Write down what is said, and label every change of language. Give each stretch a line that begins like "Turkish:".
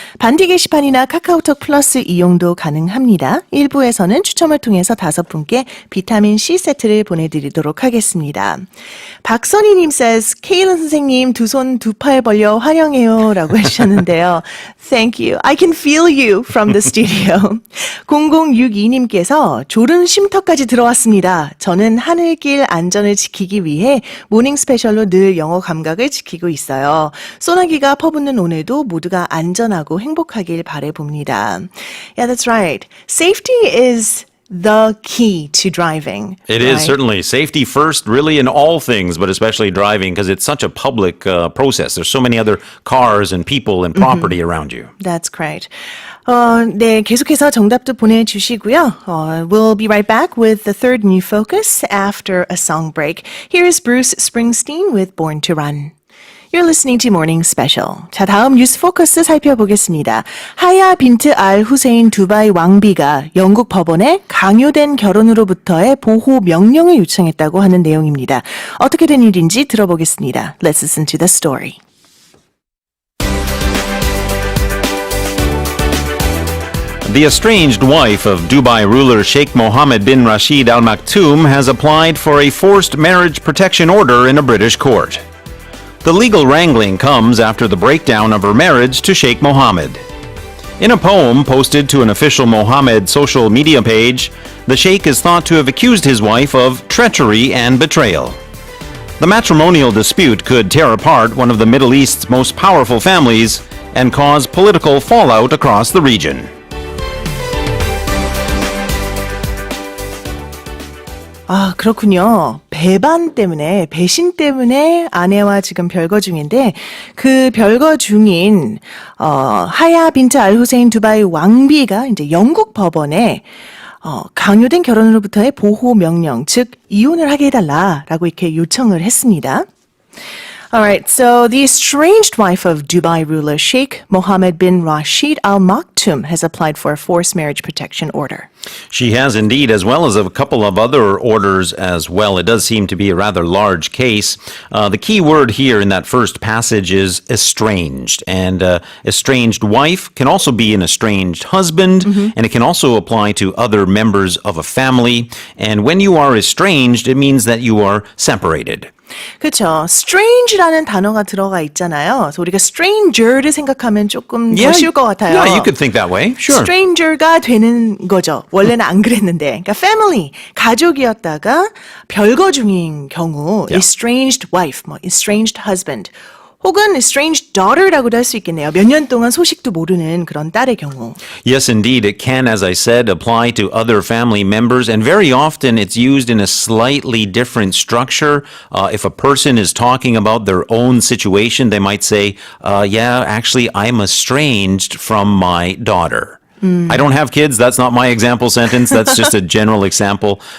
Korean: 반디 게시판이나 카카오톡 플러스 이용도 가능합니다. 1부에서는 추첨을 통해서 5분께 비타민C 세트를 보내드리도록 하겠습니다. 박선희님 says, 케일런 선생님 두 손 두 팔 벌려 환영해요 라고 해주셨는데요.
English: Thank you. I can feel you from the studio.
Korean: 0062님께서 졸음 쉼터까지 들어왔습니다. 저는 하늘길 안전을 지키기 위해 모닝 스페셜로 늘 영어 감각을 지키고 있어요. 소나기가 퍼붓는 오늘도 모두가 안전하고 행복하길 바라봅니다.
English: Yeah, that's right. Safety is the key to driving. It is certainly safety first, really in all things, but especially driving because it's such a public process. There's so many other cars and people and property around you. That's great.
Korean: 네, 계속해서 정답도 보내주시고요.
English: We'll be right back with the third new focus after a song break. Here is Bruce Springsteen with Born to Run. You're listening to Morning Special.
Korean: 자, 다음 뉴스 포커스 살펴보겠습니다. 하야 빈트 알 후세인 두바이 왕비가 영국 법원에 강요된 결혼으로부터의 보호 명령을 요청했다고 하는 내용입니다. 어떻게 된 일인지 들어보겠습니다.
English: Let's listen to the story. The estranged wife of Dubai ruler Sheikh Mohammed bin Rashid Al Maktoum has applied for a forced marriage protection order in a British court. The legal wrangling comes after the breakdown of her marriage to Sheikh Mohammed. In a poem posted to an official Mohammed social media page, the Sheikh is thought to have accused his wife of treachery and betrayal. The matrimonial dispute could tear apart one of the Middle East's most powerful families and cause political fallout across the region.
Korean: 아, 그렇군요. 배신 때문에 아내와 지금 별거 중인데, 그 별거 중인, 하야 빈트 알 후세인 두바이 왕비가 이제 영국 법원에, 강요된 결혼으로부터의 보호 명령, 즉, 이혼을 하게 해달라라고 이렇게 요청을 했습니다.
English: Alright, so the estranged wife of Dubai ruler Sheikh Mohammed bin Rashid Al Maktoum has applied for a forced marriage protection order. She has indeed, as well as a couple of other orders as well. It does seem to be a rather large case. The key word here in that first passage is estranged. And estranged wife can also be an estranged husband, and it can also apply to other members of a family. And when you are estranged, it means that you are separated.
Korean: 그렇죠. strange라는 단어가 들어가 있잖아요. 그래서 우리가 stranger를 생각하면 조금 더 쉬울 것 같아요.
English: Yeah, you could think that way. Sure.
Korean: stranger가 되는 거죠. 원래는 안 그랬는데. 그러니까 family, 가족이었다가 별거 중인 경우, estranged wife, 뭐 estranged husband, 혹은 estranged daughter라고도 할 수 있겠네요. 몇 년 동안 소식도 모르는 그런 딸의 경우.
English: Yes, indeed. It can, as I said, apply to other family members, and very often it's used in a slightly different structure. If a person is talking about their own situation, they might say, yeah, actually, I'm estranged from my daughter. I don't have kids. That's not my example sentence. That's just a general example.